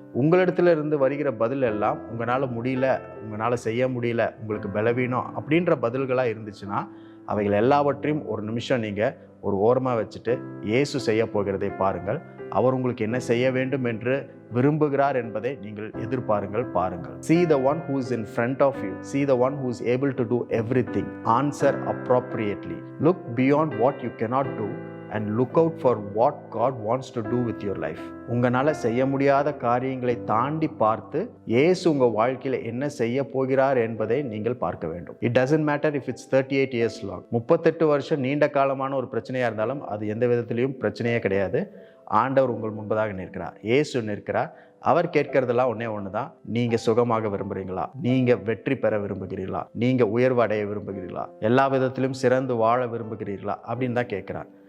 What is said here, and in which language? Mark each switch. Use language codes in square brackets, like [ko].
[ta] உங்களிடத்துல இருந்து வருகிற பதில் எல்லாம் உங்களால் முடியல, உங்களால் செய்ய முடியல, உங்களுக்கு பலவீனம் அப்படின்ற பதில்களாக இருந்துச்சுன்னா அவைகள் எல்லாவற்றையும் ஒரு நிமிஷம் நீங்கள் ஒரு ஓரமாக வச்சுட்டு இயேசு செய்ய போகிறதை பாருங்கள். அவர் உங்களுக்கு என்ன செய்ய வேண்டும் என்று விரும்புகிறார் என்பதை நீங்கள் எதிர்பாருங்கள், பாருங்கள். [en] See the one who is in front of you. See the one who is able to do everything. Answer appropriately. Look beyond what you cannot do and look out for what God wants to do with your life. [ta] உங்களால் செய்ய முடியாத காரியங்களை தாண்டி பார்த்து இயேசு உங்கள் வாழ்க்கையில் என்ன செய்ய போகிறார் என்பதை நீங்கள் பார்க்க வேண்டும். [en] It doesn't matter if it's 38 years long. [ta] 38 வருஷம் நீண்ட காலமான ஒரு பிரச்சனையாக இருந்தாலும் அது எந்த விதத்திலையும் பிரச்சனையே கிடையாது. ஆண்டவர் உங்கள் முன்பதாக நிற்கிறார், இயேசு நிற்கிறார். அவர் கேட்கறதெல்லாம் ஒன்று தான். நீங்கள் சுகமாக விரும்புகிறீங்களா? நீங்கள் வெற்றி பெற விரும்புகிறீர்களா? நீங்கள் உயர்வு அடைய விரும்புகிறீர்களா? எல்லா விதத்திலும் சிறந்து வாழ விரும்புகிறீர்களா அப்படின்னு தான் கேட்குறார்.